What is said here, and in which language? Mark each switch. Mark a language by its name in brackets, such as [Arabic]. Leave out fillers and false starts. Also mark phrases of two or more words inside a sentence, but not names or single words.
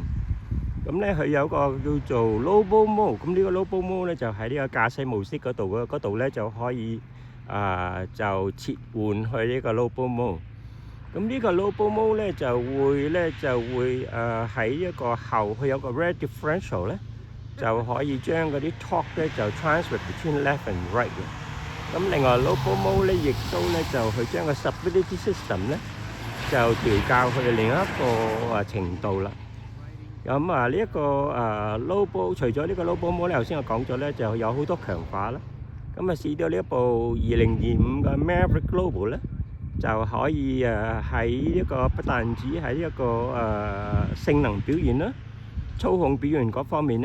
[Cantonese] 咁咧佢有個叫做 Lobo Mode， 咁呢個 Lobo Mode 咧就喺呢個駕駛模式嗰度咧就可以就切換去呢個 Lobo Mode。咁呢個 Lobo Mode 咧就會喺一個後佢有個 [English] rear differential [Cantonese] 咧。就可以將嗰啲 torque 咧就 [English] transfer between left and right [Cantonese] 嘅。咁另外 Lobo Mode 咧，亦都咧就佢將個 [English] stability system [Cantonese] 咧就調校去另一個程度啦。咁呢一個Lobo 除咗呢個 Lobo Mode 咧，頭先我講咗咧就有好多強化啦。咁試到呢一部2025嘅 Maverick Lobo 咧，就可以喺一個不但止喺一個性能表現啦、操控表現嗰方面咧。